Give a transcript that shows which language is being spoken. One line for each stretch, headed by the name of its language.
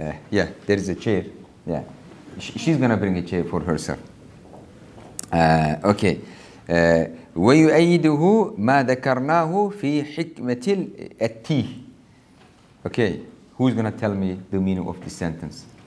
English: Yeah, there is a chair. Yeah, she's gonna bring a chair for herself. Okay.
Arabic: ويؤيده ما ذكرناه في حكمة التيه.
English: Okay, who's gonna tell me the meaning of this sentence?